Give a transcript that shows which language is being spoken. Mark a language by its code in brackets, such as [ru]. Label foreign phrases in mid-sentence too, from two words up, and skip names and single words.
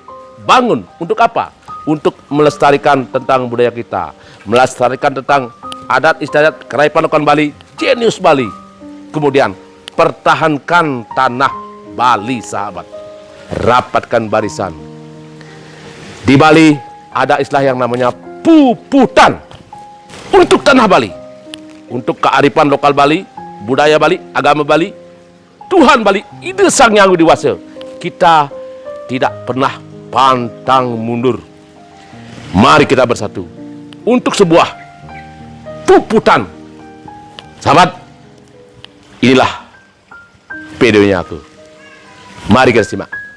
[id] Bangun untuk apa? Untuk melestarikan tentang budaya kita, melestarikan tentang adat istiadat Kerai Panukan Bali, jenius Bali. Kemudian pertahankan tanah Bali, sahabat. Rapatkan barisan. Di Bali ada istilah yang namanya puputan untuk tanah Bali, untuk kearifan lokal Bali, budaya Bali, agama Bali, Tuhan Bali, ide Sang Yang Widi Wasa. Kita tidak pernah pantang mundur. Mari kita bersatu untuk sebuah puputan. Sahabat, inilah videonya aku. Mari kita simak.